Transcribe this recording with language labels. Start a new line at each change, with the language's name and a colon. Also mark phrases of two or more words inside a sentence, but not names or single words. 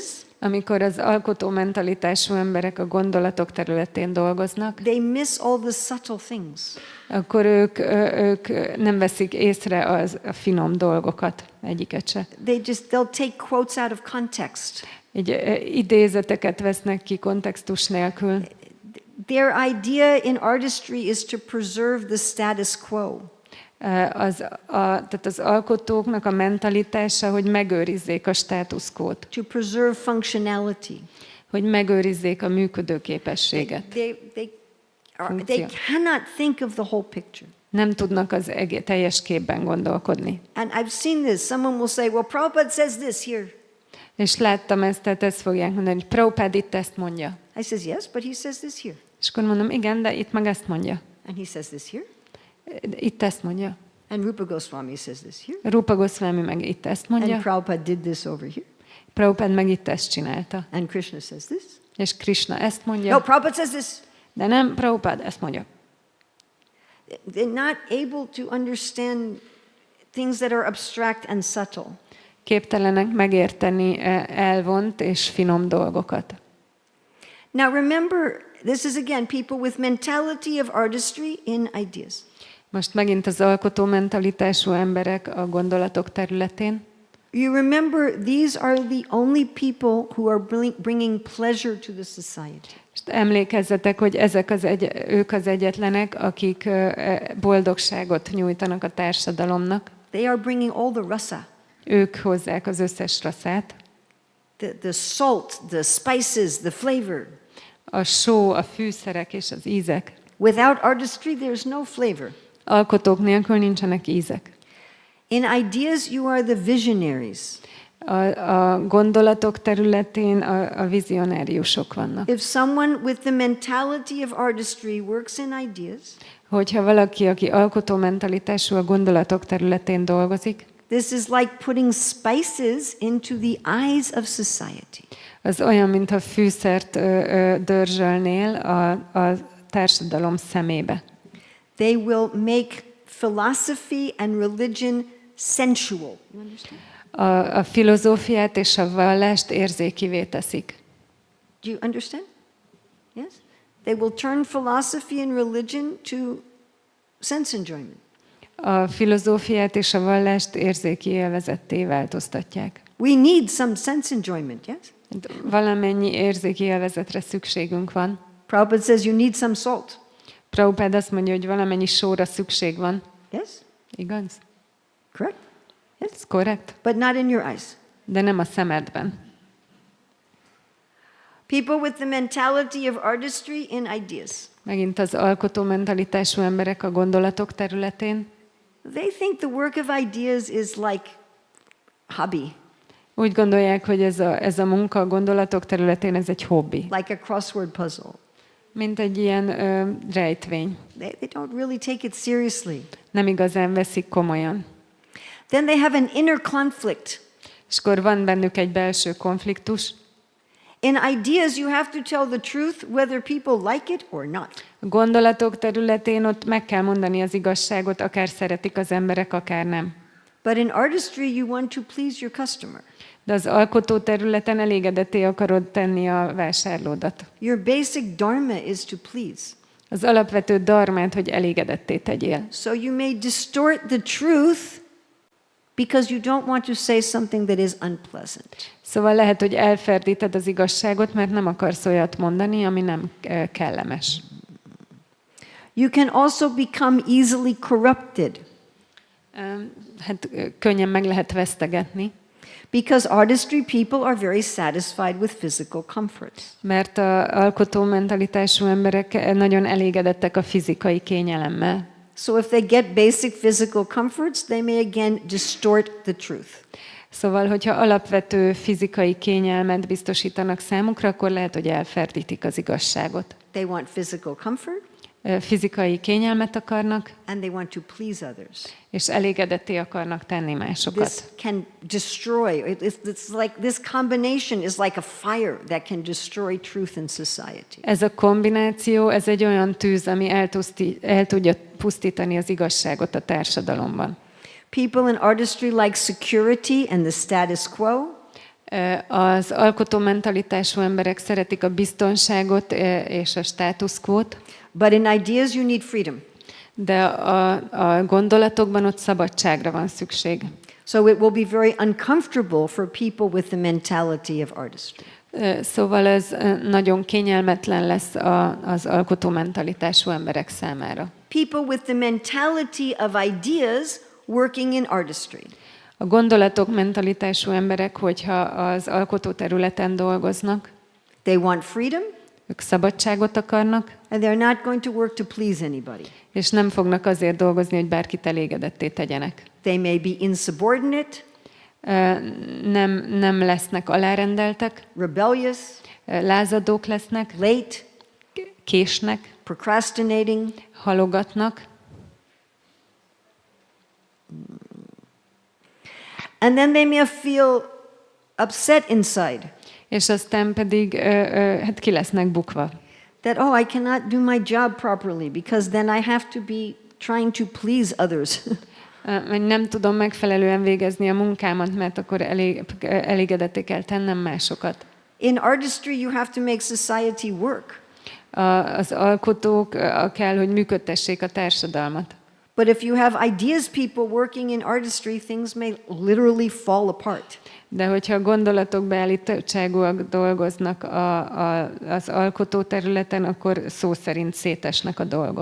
Hungarian: amikor az alkotó mentalitású emberek a gondolatok területén dolgoznak,
English: they miss all the subtle things.
Hungarian: Akkor ők nem veszik észre a finom dolgokat, egyiket se.
English: They'll take quotes out of context.
Hungarian: Idézeteket vesznek ki kontextus nélkül.
English: Their idea in artistry is to preserve the status quo.
Hungarian: Tehát az alkotóknak a mentalitása, hogy megőrizzék a státuszkót.
English: To preserve functionality.
Hungarian: hogy megőrizzék a működőképességet.
English: They cannot think of the whole picture.
Hungarian: Nem tudnak az teljes képben gondolkodni.
English: And I've seen this. Someone will say, well, Prabhupada says this here.
Hungarian: És láttam ezt, tehát ezt fogják mondani, hogy Prabhupada itt ezt mondja.
English: I says, yes, but he says this here.
Hungarian: És akkor mondom, igen, de itt meg ezt mondja.
English: And he says this here.
Hungarian: Itt ezt mondja.
English: And Rupa Goswami says this here.
Hungarian: Rupa Goswami meg itt ezt mondja.
English: And Prabhupada did this over here.
Hungarian: Prabhupada meg itt ezt csinálta.
English: And Krishna says this.
Hungarian: És Krishna ezt mondja.
English: No, Prabhupada says this.
Hungarian: De nem, Prabhupada ezt mondja.
English: They're not able to understand things that are abstract and subtle.
Hungarian: Képtelenek megérteni elvont és finom dolgokat.
English: Now remember, this is again people with mentality of artistry in ideas.
Hungarian: Most megint az alkotó mentalitású emberek a gondolatok területén.
English: You remember, these are the only people who are bringing pleasure to the society.
Hungarian: És emlékezzetek, hogy ők az egyetlenek, akik boldogságot nyújtanak a társadalomnak.
English: They are bringing all the rasa.
Hungarian: Ők hozzák az összes rasszát.
English: The salt, the spices, the flavor.
Hungarian: A só, a fűszerek és az ízek.
English: Without artistry, there's no flavor.
Hungarian: Alkotók nélkül nincsenek ízek.
English: In ideas, you are the visionaries.
Hungarian: A gondolatok területén a vizionáriusok vannak.
English: If someone with the mentality of artistry works in ideas,
Hungarian: hogyha valaki, aki alkotó mentalitású a gondolatok területén dolgozik,
English: this is like putting spices into the eyes of society.
Hungarian: Az olyan, mintha fűszert dörzsölnél a társadalom szemébe.
English: They will make philosophy and religion sensual. You understand?
Hungarian: A filozófiát és a vallást érzékivé teszik.
English: Do you understand? Yes? They will turn philosophy and religion to sense enjoyment.
Hungarian: A filozófiát és a vallást érzéki élvezetté változtatják.
English: We need some sense enjoyment, yes?
Hungarian: Valamennyi érzéki élvezetre szükségünk van.
English: Prabhupada says you need some salt.
Hungarian: Prabhupada azt mondja, hogy valamennyi sóra szükség van.
English: Yes?
Hungarian: Igaz?
English: Correct? Yes?
Hungarian: Ez korrekt?
English: But not in your eyes.
Hungarian: De nem a szemedben.
English: People with the mentality of artistry in ideas.
Hungarian: Megint az alkotó mentalitású emberek a gondolatok területén.
English: They think the work of ideas is like hobby.
Hungarian: Úgy gondolják, hogy ez a munka a gondolatok területén ez egy hobbi.
English: Like a crossword puzzle.
Hungarian: Mint egy ilyen rejtvény.
English: They don't really take it seriously.
Hungarian: Nem igazán veszik komolyan.
English: Then they have an inner conflict.
Hungarian: És akkor van bennük egy belső konfliktus.
English: In ideas you have to tell the truth whether people like it or not.
Hungarian: A gondolatok területén ott meg kell mondani az igazságot, akár szeretik az emberek, akár nem.
English: But in artistry you want to please your customer.
Hungarian: De az alkotó területen elégedetté akarod tenni a vásárlódat.
English: Your basic dharma is to please.
Hungarian: Az alapvető dharmát, hogy elégedetté tegyél.
English: So you may distort the truth because you don't want to say something that is unpleasant.
Hungarian: Szóval lehet, hogy elferdíted az igazságot, mert nem akarsz olyat mondani, ami nem kellemes.
English: You can also become easily corrupted.
Hungarian: Hát könnyen meg lehet vesztegetni.
English: Because artistry people are very satisfied with physical comforts.
Hungarian: Mert az alkotó mentalitású emberek nagyon elégedettek a fizikai kényelemmel.
English: So if they get basic physical comforts, they may again distort the truth.
Hungarian: Szóval, hogyha alapvető fizikai kényelmet biztosítanak számukra, akkor lehet, hogy elferdítik az igazságot.
English: They want physical comfort.
Hungarian: Fizikai kényelmet akarnak,
English: And they want to please others.
Hungarian: és elégedetté akarnak tenni másokat.
English: This can destroy. It's like this combination is like a fire that can destroy truth in society.
Hungarian: Ez a kombináció, ez egy olyan tűz, ami el tudja pusztítani az igazságot a társadalomban.
English: People in artistry like security and the status quo.
Hungarian: Az alkotó mentalitású emberek szeretik a biztonságot és a status quót.
English: But in ideas you need freedom.
Hungarian: De a gondolatokban ott szabadságra van szükség.
English: So it will be very uncomfortable for people with the mentality of artistry.
Hungarian: Szóval ez nagyon kényelmetlen lesz az alkotó mentalitású emberek számára.
English: People with the mentality of ideas working in artistry.
Hungarian: A gondolatok mentalitású emberek, hogyha az alkotó területen dolgoznak,
English: They want freedom,
Hungarian: Ők szabadságot akarnak,
English: and they're not going to work to please anybody.
Hungarian: és nem fognak azért dolgozni, hogy bárkit elégedetté tegyenek.
English: They may be insubordinate,
Hungarian: Nem lesznek alárendeltek,
English: rebellious,
Hungarian: lázadók lesznek,
English: late,
Hungarian: késnek,
English: procrastinating,
Hungarian: halogatnak,
English: and then they may feel upset inside
Hungarian: és aztán pedig hát ki lesznek bukva.
English: that, oh, I cannot do my job properly because then I have to be trying to please others.
Hungarian: Vagy nem tudom megfelelően végezni a munkámat, mert akkor elégedetté kell tennem másokat.
English: In artistry, you have to make society work.
Hungarian: Az alkotók kell, hogy működtessék a társadalmat.
English: But if you have ideas people working in artistry, things may literally fall apart.
Hungarian: De hogyha gondolatok beállítottságúak dolgoznak az alkotó területen, akkor szó szerint szétesnek a dolgok.